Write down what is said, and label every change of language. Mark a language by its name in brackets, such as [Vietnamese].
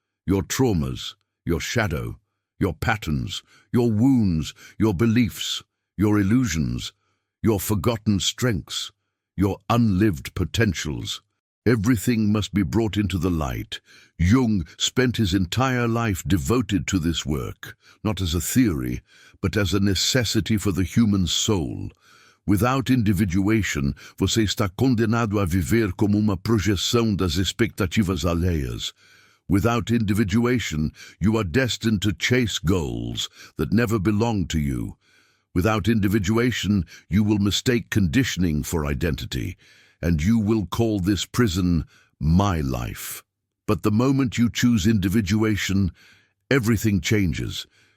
[English] Your traumas, your shadow, your patterns, your wounds, your beliefs, your illusions, your forgotten strengths, your unlived potentials. Everything must be brought into the light. Jung spent his entire life devoted to this work, not as a theory, but as a necessity for the human soul. [Portuguese] Without individuation, você está condenado a viver como uma projeção das expectativas alheias. [English] Without individuation, you are destined to chase goals that never belong to you. Without individuation, you will mistake conditioning for identity, and you will call this prison my life. But the moment you choose individuation, everything changes.